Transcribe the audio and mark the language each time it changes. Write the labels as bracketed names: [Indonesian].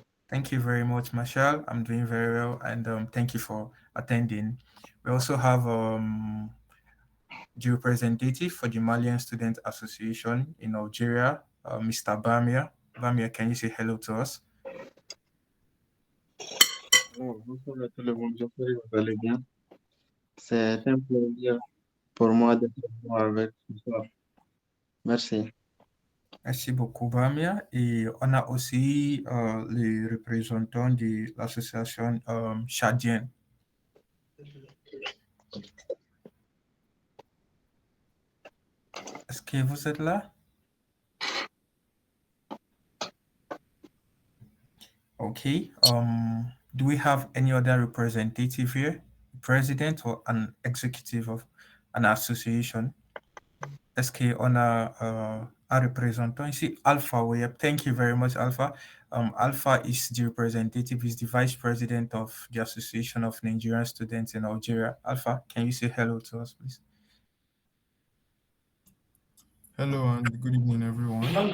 [English] Thank you very much, Marshall. I'm doing very well, and thank you for attending. We also have the representative for the Malian Student Association in Algeria, Mr. Bamia. Bamia, can you say hello to us? [French] Bonsoir à tout le monde, j'espère que vous allez bien. C'est un plaisir pour moi d'être avec vous ce soir. Merci. Merci beaucoup, Bamia. Et on a aussi les représentants de l'association tchadienne. Est-ce que vous êtes là? [English] Okay. Do we have any other representative here, president or an executive of an association? [French] Est-ce qu'on a un représentant ici? [English] Alpha, we have. Thank you very much, Alpha. Alpha is the representative, is the vice president of the Association of Nigerian Students in Algeria. Alpha, can you say hello to us, please? Hello and good evening, everyone.